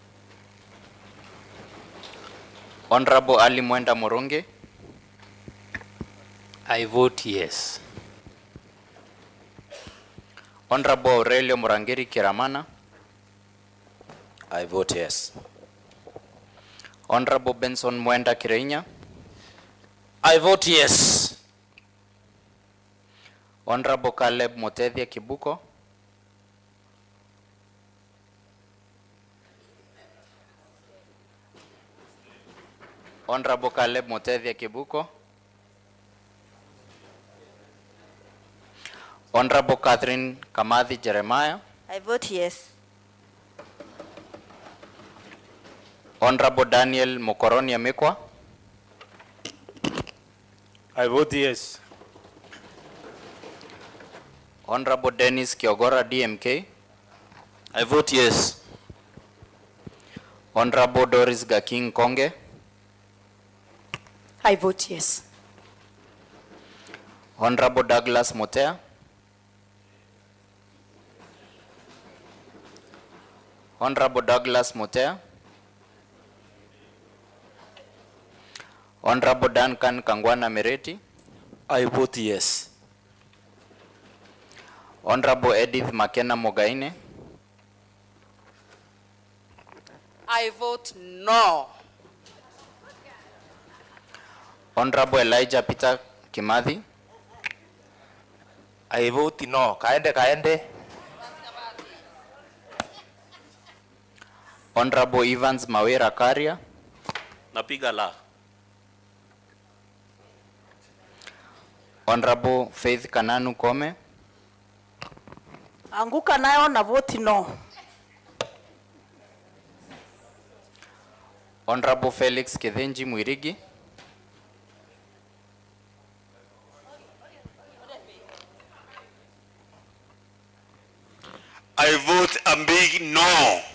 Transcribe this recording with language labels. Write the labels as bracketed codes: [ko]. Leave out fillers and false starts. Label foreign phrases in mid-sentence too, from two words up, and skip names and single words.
[en] Honorable Ali Mwenda Moronge. I vote yes. Honorable Aurelio Murangiri Kiramana. I vote yes. Honorable Benson Mwenda Kireinya. I vote yes. Honorable Caleb Motethia Kibuko. Honorable Caleb Motethia Kibuko. Honorable Catherine Kamathi Jeremiah. I vote yes. Honorable Daniel Mokoroni Amekwa. I vote yes. Honorable Dennis Kiogora DMK. I vote yes. Honorable Doris Gaking Konge. I vote yes. Honorable Douglas Motea. Honorable Douglas Motea. Honorable Duncan Kangwana Mereti. I vote yes. Honorable Edith Makena Mogaine. I vote no. Honorable Elijah Peter Kimathi. I vote no. Kaende. Honorable Evans Mawera Karia. [sw] Napiga la. [en] Honorable Faith Kananu Kome. [sw] Anguka nayo na [en] vote no. Honorable Felix Kithenji Mwirigi. I vote a big no.